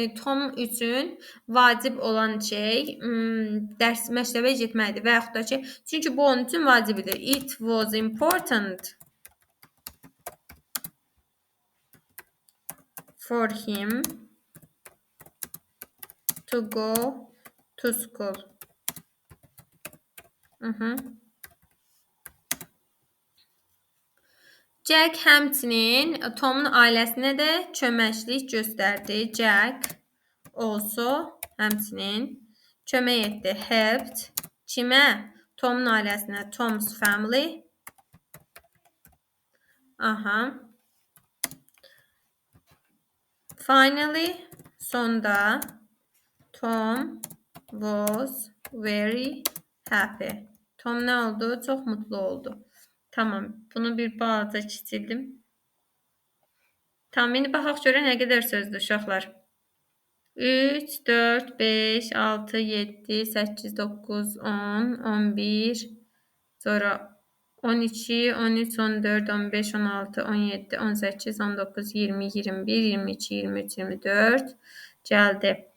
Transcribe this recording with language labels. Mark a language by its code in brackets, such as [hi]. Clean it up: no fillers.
[az] Tom üçün vacib olan şey məktəbə getməkdir və yaxud da ki, çünki bu onun üçün vacib idi. [en] It was important for him to go to school. [az] Jack həmçinin Tomun ailəsinə də köməklik göstərdi. [en] Jack also [az] həmçinin kömək etdi. [en] Helped. [az] Kimə? Tomun ailəsinə. [en] Tom's family. Finally, [az] sonda [en] Tom was very happy. [az] Tom nə oldu? Çox mutlu oldu. Tamam. Bunu bir balaca kiçildim. Tamam. İndi baxaq görək nə qədər sözdür uşaqlar. 3, 4, 5, 6, 7, 8, 9, 10, 11, sonra 12, 13, 14, 15, 16, 17, 18, 19, 20, 21, 22, 23, 24 gəldi.